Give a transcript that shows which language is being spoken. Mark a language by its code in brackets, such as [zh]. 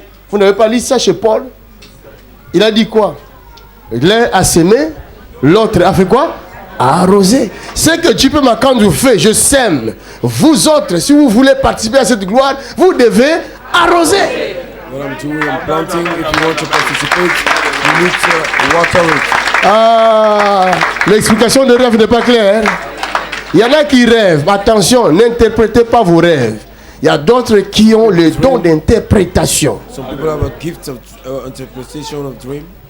[fr] Vous n'avez pas lu ça chez Paul? Il a dit quoi? L'un a semé, l'autre a fait quoi? A arrosé. Ce que J.P. Makanzu fait, je sème. Vous autres, si vous voulez participer à cette gloire, vous devez arroser. [en] What I'm doing, I'm planting. If you want to participate, you need to water it. [fr] Ah, l'explication de rêve n'est pas claire. Il y en a qui rêvent. Attention, n'interprétez pas vos rêves. Il y a d'autres qui ont le don d'interprétation. [en] Some people have a gift of interpretation of dream.